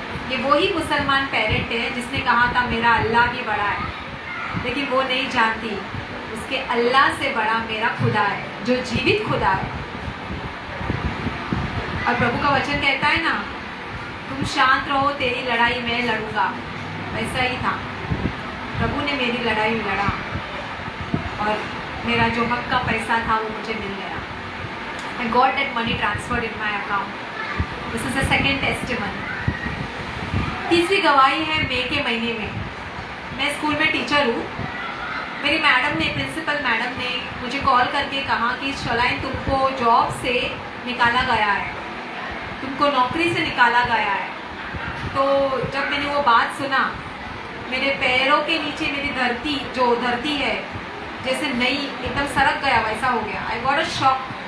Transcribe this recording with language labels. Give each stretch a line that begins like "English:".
Hindi: ये वही मुसलमान पेरेंट है जिसने कहा था मेरा अल्लाह भी बड़ा है, लेकिन वो नहीं जानती उसके अल्लाह से बड़ा मेरा खुदा है, जो जीवित खुदा है। और प्रभु का वचन कहता है ना, तुम शांत रहो, तेरी लड़ाई मैं लड़ूंगा। वैसा ही था, प्रभु ने मेरी लड़ाई लड़ा और मेरा जो हक का पैसा था वो मुझे मिल गया।
English: I got that money transferred in my account. This is the second testimony.
Hindi: तीसरी गवाही है मई के महीने में। मैं स्कूल में टीचर हूँ। मेरी मैडम ने, प्रिंसिपल मैडम ने मुझे कॉल करके कहा कि शलाइन तुमको जॉब से निकाला गया है, तुमको नौकरी से निकाला गया है। तो जब मैंने वो बात सुना, मेरे पैरों के नीचे मेरी धरती है जैसे नई एकदम सरक गया, वैसा हो गया।
English: I got a shock.